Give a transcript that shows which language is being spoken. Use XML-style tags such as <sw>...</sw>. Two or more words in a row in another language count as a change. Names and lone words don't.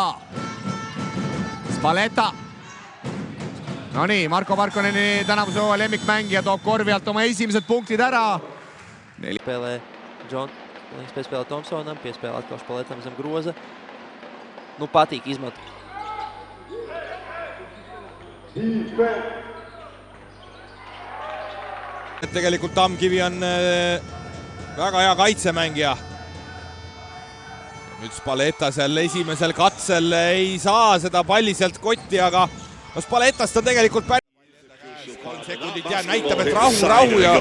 <et>Spalletta. No nii, Marko Markoneni tänavuse hooaja lemmikmängija toob korvi alt oma esimesed punktid ära.</et> <lv>Spēlē John, viņš piespēlē Thompsonam, piespēlē atkal Spallettam zem groza. Nu, patīk izmantot.</lv> <et>Tegelikult Tamkivi on väga hea kaitsemängija. Nüüd Spalletta seal esimesel katsel ei saa seda palli sealt kotti, aga Spallettast on tegelikult päris 3 sekundit ja näitab, et rahu ja...</et>